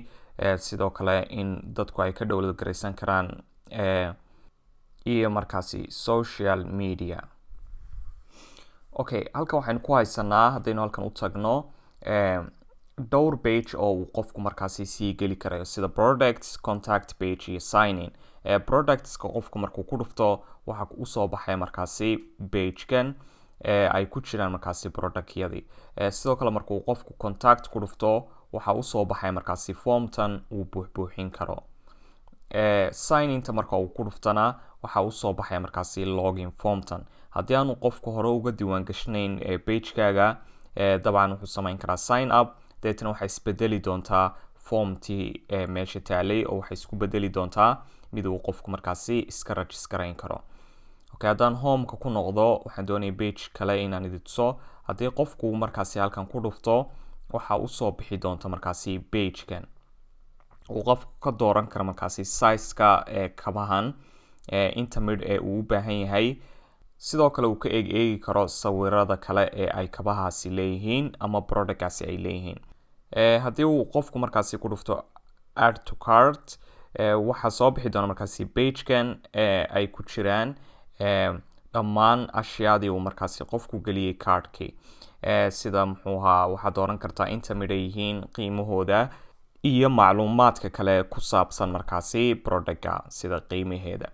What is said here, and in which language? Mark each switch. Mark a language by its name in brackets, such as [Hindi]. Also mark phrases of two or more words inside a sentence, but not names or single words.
[Somali] Sidoo kale in dadku ay ka download garaysan karaan iyo markaasi [English] social media. [Somali] Okay, halkan waxaynu ku haysanaa haddaynu halkan u tagno dhowr page oo uu qofku markaasi sii geli karayo sida products, [English] contact page [Somali] iyo [English] sign in. [Somali] Products-ka qofku markuu ku dhufto waxa usoo baxaya markaasi page-kan ay ku jiraan markaasi product-yadii. Sidoo kale markuu qofku contact ku dhufto waxa usoo baxaya markaasi form-tan uu buuxbuuxin karo. [English] Sign in-ta [Somali] marka uu ku dhuftana waxa usoo baxaya markaasi [English] login form-tan. [Somali] Haddii aanu qofku hore uga diiwaan gashanayn page-kaaga, dabcan wuxuu samayn karaa [English] sign up. [Somali] Deetana waxay isbedeli doontaa form-tii meesha taalay oo waxay isku bedeli doontaa mid uu qofku markaasi iska register-ayn karo. Okay, haddaan home-ka ku noqdo waxaan doonaya page kale inaan idin tuso. Haddii qofku markaasi halkan ku dhufto waxa usoo bixi doonta markaasi page-kan. Uu qofku ka dooran karo markaasi size-ka kabahan inta mid uu u baahan yahay. Sidoo kale uu ka eegi karo sawirada kale ee ay kabahaasi leeyihiin ama product-gaasi ay leeyihiin. Haddii uu qofku markaasi ku dhufto [English] add to cart, [Somali] waxaa soo bixi doona markaasi page-kan ay ku jiraan dhammaan ashyaadii uu markaasi qofku geliyey card-kii. Sida muxuu ahaa waxaad dooran kartaa inta mid ay yihiin, qiimahooda iyo macluumaadka kale ku saabsan markaasi product-ga sida qiimaheeda.